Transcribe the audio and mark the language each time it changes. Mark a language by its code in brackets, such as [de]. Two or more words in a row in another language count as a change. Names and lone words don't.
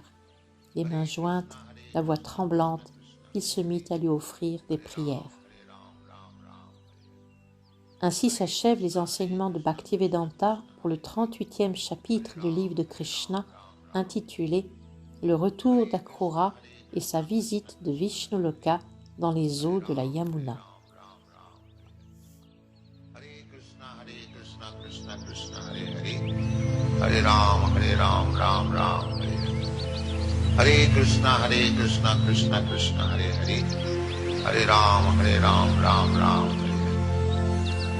[fr] Les mains jointes, la voix tremblante, il se mit à lui offrir des prières. Ainsi s'achèvent les enseignements de Bhaktivedanta pour le 38e chapitre du livre de Krishna, intitulé « Le retour d'Akrura et sa visite de Vishnuloka dans les eaux de la Yamuna ». [sa] हरे राम, राम राम, हरे हरे. हरे कृष्ण, कृष्ण कृष्ण, हरे हरे. हरे राम, राम राम, हरे हरे.